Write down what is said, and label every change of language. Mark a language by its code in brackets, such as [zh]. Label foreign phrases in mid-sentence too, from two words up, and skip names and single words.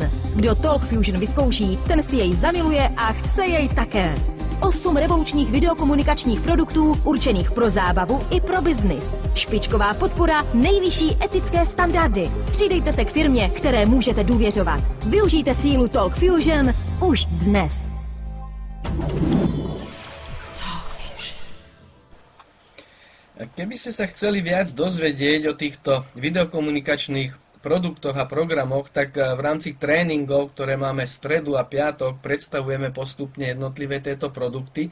[cs] Kdo Talk Fusion vyzkouší, ten si jej zamiluje a chce jej také. 8 revolučních videokomunikačních produktů určených pro zábavu i pro biznis. Špičková podpora, nejvyšší etické standardy. Přidejte se k firmě, které můžete důvěřovat. Využijte sílu Talk Fusion už dnes. [sk] Keby ste sa chceli viac dozvedieť o týchto videokomunikačných produktoch a programoch, tak v rámci tréningov, ktoré máme stredu a piatok, predstavujeme postupne jednotlivé tieto produkty.